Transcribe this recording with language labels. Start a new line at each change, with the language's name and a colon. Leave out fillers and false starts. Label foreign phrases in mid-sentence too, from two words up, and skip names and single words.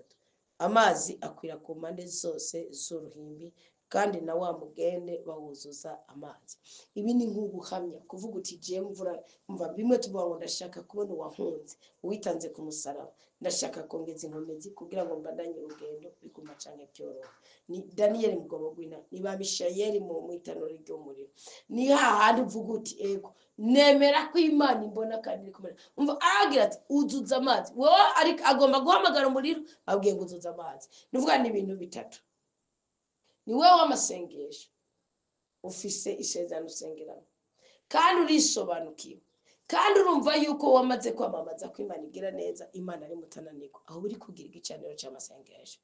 Rundi: Amazi akwira ku mpande zose z'uruhimbi kandi na wa mugende bawuzuza amazi. Ibi ni nk'ubuhamya kuvuga uti je mvura mva bimwe tuvuga ngo ndashaka kubona uwahunze uwitanze ku musaraba, ndashaka kongeza inkomezi kugira ngo mbandanye urugendo biguma canke byoroha. Ni Daniel Mugobo gwina, ni ba Mishayeli mu itanuro ry'umuriro. Ni hahandi uvuga uti ego nemera ko Imana imbona kandi iri kumera. Umva aragira ati uzuza amazi, wowe ariko agomba guhamagara umuriro abwiye ngo uzuza amazi. Nuvuga ni ibintu bitatu. Ni wewe w'amasengesho ufise isezerano usengeramo kandi urisobanukiwe kandi urumva yuko wamaze kwamamaza ko Imana igira neza, Imana ari mutananiko aho uri kugira igicaniro cy'amasengesho.